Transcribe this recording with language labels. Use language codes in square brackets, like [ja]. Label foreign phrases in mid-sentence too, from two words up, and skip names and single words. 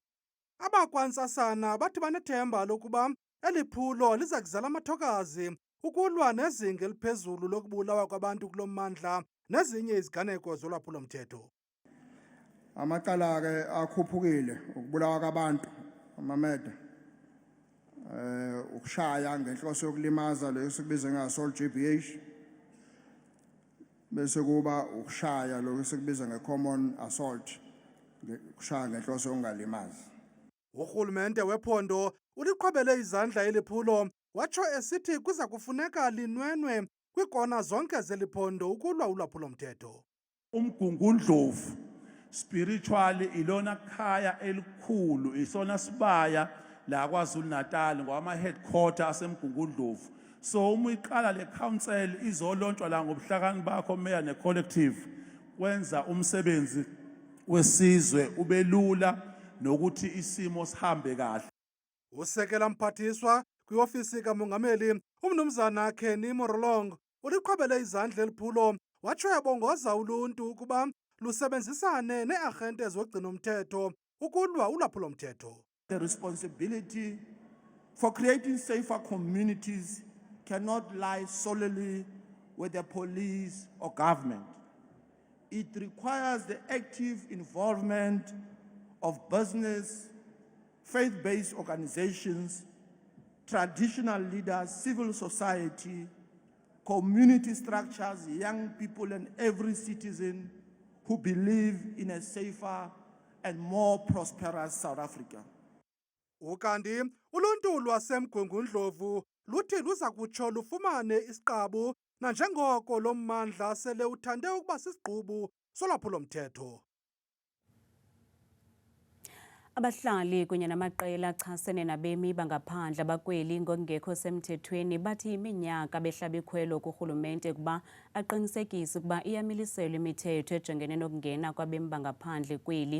[xh] Abakwantsasana bathi banethemba lokuba eli phulo liza kuzala amathokazi ukulwa nezinga eliphezulu lokubulawa kwabantu kulo mmandla nezinye iziganeko zolwaphulo-mthetho. [zu] Amacala ke akhuphukile ukubulawa kwabantu amamede ukushaya ngenhloso yokulimaza leyo sikubiza nge- [en] assault GBH [zu] bese kuba ukushaya lokho sikubiza nge- [en] common assault [zu] ukushaya ngenhloso yokungalimazi. [xh] Urhulumente wephondo uliqhobele izandla eliphulo watsho esithi kuza kufuneka linwenwe kwikona zonke zeliphondo ukulwa ulwaphulo-mthetho. [zu] Umgungundlovu spiritually ilona khaya elikhulu isona sibaya la KwaZulu-Natal ngwama headquarter asemgungundlovu. So uma iqala le council izolontshwa la ngobuhlakani bakho meya ne collective kwenza umsebenzi wesizwe ubelula nokuthi isimo sihambe kahle. [xh] Usekela mphathiswa kwiofisi kamongameli umnumzana Kenny Morolong uliqhobele izandla eliphulo watsho yabongoza uluntu ukuba lusebenzisane nearhente zogcina umthetho ukulwa ulwaphulo-mthetho. [en] The responsibility for creating safer communities cannot lie solely with the police or government. It requires the active involvement of business, faith-based organizations, traditional leaders, civil society, community structures, young people and every citizen who believe in a safer and more prosperous South Africa. [xh] Ukanti uluntu lwaseMgungundlovu luthi luza kutsho lufumane isiqabu nanjengoko lo mmandla sele uthande ukuba sisigqubu solwaphulo-mthetho. Abahlali kunye namaqela achasene nabemi bangaphandle abakweli ngokungekho semthethweni bathi iminyaka behlaba ikhwelo kurhulumente kuba aqinisekise ukuba iyamiliselwa imithetho ejongene nokungena kwabemi bangaphandle kweli.